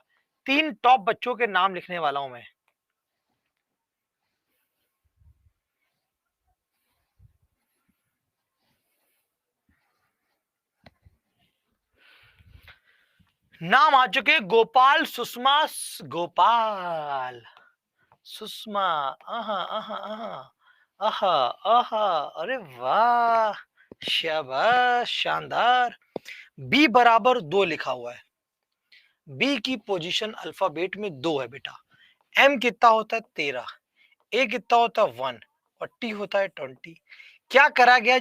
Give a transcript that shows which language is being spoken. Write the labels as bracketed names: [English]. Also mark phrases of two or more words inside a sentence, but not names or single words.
[Hindi] 3 टॉप बच्चों के नाम लिखने वाला हूं मैं। नाम आ चुके, गोपाल, सुषमा, गोपाल, सुषमा, आहा आहा आहा आहा आहा, अरे वाह, शाबाश, शानदार। बी बराबर 2 लिखा हुआ है। बी की पोजीशन अल्फाबेट में 2 है बेटा। एम कितना होता है? 13। ए कितना होता है? 1 और टी होता है 20। क्या करा गया है?